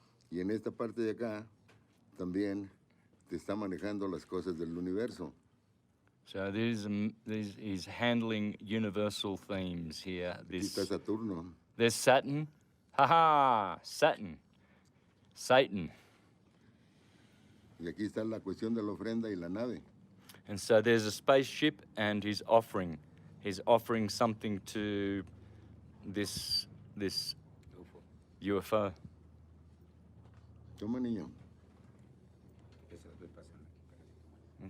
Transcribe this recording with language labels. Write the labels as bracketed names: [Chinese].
[Spanish] Y en esta parte de acá también te está manejando las cosas del universo. [English] So he's handling universal themes here. [Spanish] Aquí está Saturno. [English] There's Saturn. Ha-ha! Saturn. Satan. [Spanish] Y aquí está la cuestión de la ofrenda y la nave. [English] And so there's a spaceship and he's offering something to this UFO. [Spanish] Toma, niño. Que se las voy pasando aquí para que tomen.